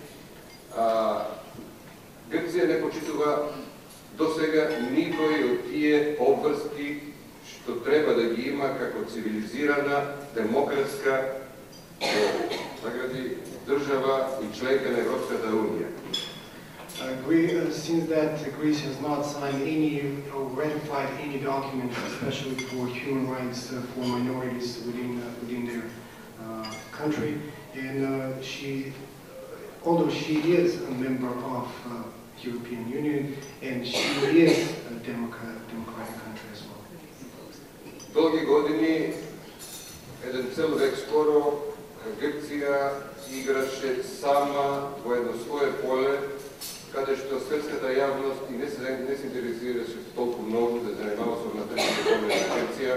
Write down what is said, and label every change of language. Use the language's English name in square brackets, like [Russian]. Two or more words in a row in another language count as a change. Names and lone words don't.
[Macedonian] Грција не почитува досега никој од тие обврски што треба да ги има како цивилизирана, демократска држава и членка на Европската унија. [English] Since that Greece has not signed any or ratified any document, especially for human rights for minorities within their country, and although she is a member of European Union, and she is a democratic country as well. [Macedonian] Долги години, еден цел век скоро, Грција играше сама во едно свое поле, каде што светската јавност и не се интересираше толку многу да занимава со внатрешните проблеми на Грција.